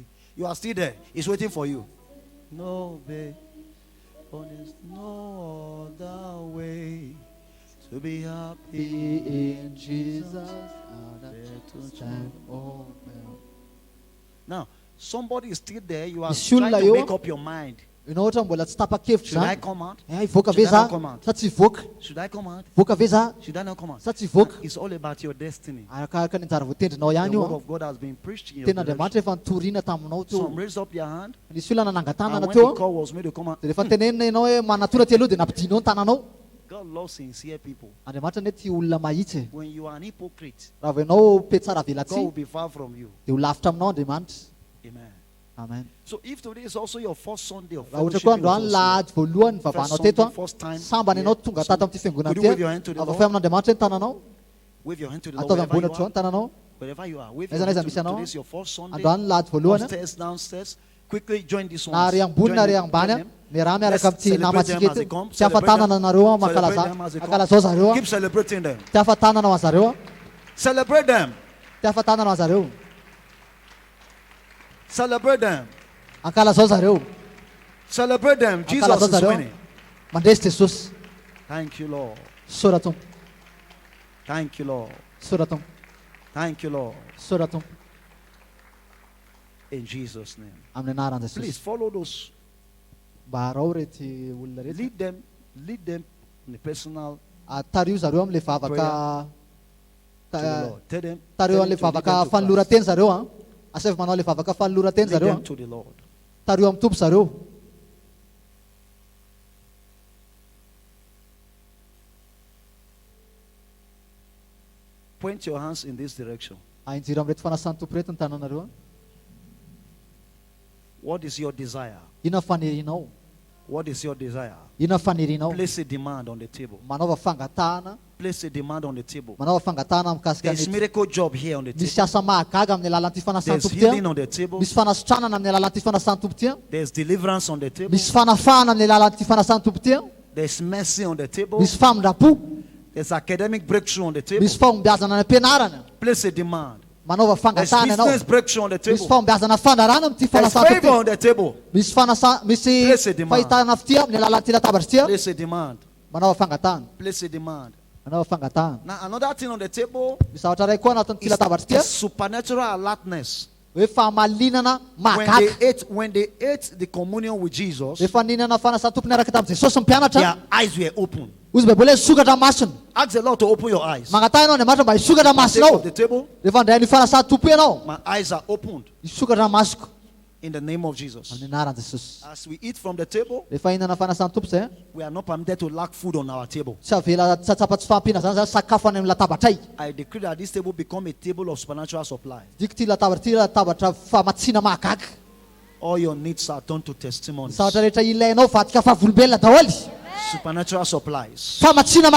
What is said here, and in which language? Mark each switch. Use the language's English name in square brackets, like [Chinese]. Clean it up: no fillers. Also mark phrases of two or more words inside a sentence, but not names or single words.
[English] You are still there. He's waiting for you. No obey. For there's no other way to be happy in Jesus. Now, somebody is still there. You are [Malagasy] Isulna [English] trying to [Malagasy] eo. [English] make up your mind. [Malagasy] Ianao ohatra mbola tsy tapa-kevitra [English] Should I [Malagasy] zany. [English] come out? [Malagasy] Hivoaka ve [English] Should I not [Malagasy] za [English] come out? [Malagasy] sa tsy hivoaka? [English] Should I come out? [Malagasy] Voaka ve za [English] Should I not come out? [Malagasy] sa tsy hivoaka? [English] It's all about your destiny. [Malagasy] Arakaraka ny anjara voatendrinao ihany [English] The [Malagasy] io [English] word [Malagasy] a. [English] of God has been preached in your [Malagasy] Tena [English] direction. [Malagasy] Andriamanitra efa nitoriana taminao teo. [English] Some raise up your hand. [Malagasy] Nisy olona [English] And [Malagasy] nangatana [English] when [Malagasy] teo [English] the call was made to come out, [Malagasy] dia rehefa tenenina ianao hoe manatona ty aloha dia nampidinao ny tananao. [English] God loves sincere people. [Malagasy] Andriamanitra ne tia olona mahitsy. [English] When you are an hypocrite, [Malagasy] Raha vao ianao pe tsara [English] God will [Malagasy] velatsy [English] be far from you. [Malagasy] dia ho lavitra aminao Andriamanitra. [English] Amen. [Malagasy] Amen. [English] So if today is also your first Sunday of [Malagasy] Raha ohatra [English] fellowship, [Malagasy] koa androany lahady voalohany vavanao teto a, [English] first time, [Malagasy] sambany ianao tonga tato amin'ity fiangonana [English] Would you [Malagasy] ty [English] wave your hand to the [Malagasy] avafay [English] Lord? [Malagasy] amin'Andriamanitra ny tananao, [English] wave your hand to the Lord [Malagasy] ataovy [English] wherever [Malagasy] ambony [English] you [Malagasy] hatrao [English] are. [Malagasy] ny tananao. [English] Wherever you are, wave [Malagasy] Aiza [English] your [Malagasy] na aiza [English] hand [Malagasy] misy [English] to [Malagasy] anao. [English] today is your first Sunday. [Malagasy] Androany lahady voalohany a, [English] Upstairs, downstairs. Quickly join this one. [Malagasy] na ary ambony na ary ambany a, miaraha miaraka [English] Let's [Malagasy] amin'ity [English] celebrate [Malagasy] namantsika [English] them as they [Malagasy] ety. [English] come. [Malagasy] Tsy afatanana nareo a mankalaza zareo a. [English] Keep celebrating them. [Malagasy] Tsy afatanana ho zareo a. [English] Celebrate them. [Malagasy] Tsy afatanana ho zareo. [English] Celebrate them. [Malagasy] Ankalaza zareo. [English] Celebrate them. Jesus [Malagasy] Ankalaza [English] is [Malagasy] zareo. [English] winning. [Malagasy] Mandresy Jesosy. [English] Thank you, Lord. [Malagasy] Soa tompo. [English] Thank you, Lord. [Malagasy] Soa tompo. [English] Thank you, Lord. [Malagasy] Soa tompo. [English] In Jesus' name. [Malagasy] Amin'ny anaran'i Jesosy. [English] Please follow those. [Malagasy] Mba harao rety olona rety. [English] Lead them in the personal [Malagasy] Tario zareo am'le vavaka [English] to the Lord. Tell them [Malagasy] tareo an'le [English] to lead them [Malagasy] vavaka [English] to [Malagasy] fanolora-teny zareo a. Asevy manao le vavaka fanolora-teny [English] Christ. Lead [Malagasy] zareo [English] them [Malagasy] a. [English] to the Lord. [Malagasy] Tario amin'ny tompo zareo. [English] Point your hands in this direction. [Malagasy] Injiro am'reto fanasan'ny tompo reto ny tananareo a. [English] What is your desire? [Malagasy] Inona fanerinao? [English] What is your desire? [Malagasy] Inona fanerinao? [English] Place a demand on the table. [Malagasy] Manaova fangatahana, [English] Place a demand on the table. [Malagasy] manaova fangatahana mikasika [English] There's [Malagasy] ny [English] miracle job here on the [Malagasy] misy [English] table. [Malagasy] asa mahagaga amin'ny alalan'ity fanasan'ny [English] There's [Malagasy] tompo [English] healing [Malagasy] ty. [English] on the table. [Malagasy] Misy fanasitranana amin'ny alalan'ity fanasan'ny tompo ty. [English] There's deliverance on the table. [Malagasy] Misy fanafahana amin'ny alalan'ity fanasan'ny tompo ty. [English] There's mercy on the table. [Malagasy] Misy famindrapo, [English] There's academic breakthrough on the table. [Malagasy] misy fahombiazana ny ampianarana. [English] Place a demand. [Malagasy] Manaova [English] There's [Malagasy] fangatahana ianao. [English] business breakthrough on the [Malagasy] Misy [English] table. [Malagasy] fahombiazana fanarana amin'ity [English] There's [Malagasy] fanasan'ny [English] favor [Malagasy] tompo [English] on the table. [Malagasy] ty. Misy [English] Place a demand. [Malagasy] fahitana fitia amin'ny alalan'ity latabatra ty. [English] Place a demand. [Malagasy] Manaova fangatahana. [English] Place a demand. [Malagasy] Manaova fangatahana. [English] Now another thing on the table [Malagasy] Misy zavatra ray koa anatin'ity [English] is [Malagasy] latabatra ty. [English] supernatural alertness. [Malagasy] Hoe fahamalinana [English] When [Malagasy] mahagaga. [English] they ate the communion with Jesus, [Malagasy] Rehefa ninana fanasan'ny tompo niaraka tamin'i Jesosy mpianatra, [English] their eyes were open. [Malagasy] ozy baiboly hoe sokatra masina. [English] Ask the Lord to open your eyes. [Malagasy] Magnatah ianao Andriamanitra mba hisokatra [English] Take [Malagasy] masinao. [English] off the table. [Malagasy] Rehefa andray ny fanasan'ny tompo ianao, [English] My eyes are opened [Malagasy] hisokatra masoko [English] in the name of Jesus. [Malagasy] amin'ny anaran'i Jesosy. [English] As we eat from the table, [Malagasy] Rehefa hinana fanasan'ny tompo zay, [English] we are not permitted to lack food on our table. [Malagasy] tsy avela tsatsapa tsy fahampiana zany sakafo any amin'ny latabatra ay. [English] I decree that this table become a table of supernatural supply. [Malagasy] Diko ty latabatra ty latabatra famatsiana mahagaga. [English] All your needs are turned to testimonies. [Malagasy] Zavatra rehetra ilainao vadika fahavolombelona daholo. [English] Supernatural supplies. [Malagasy] Famatsiana mahagaga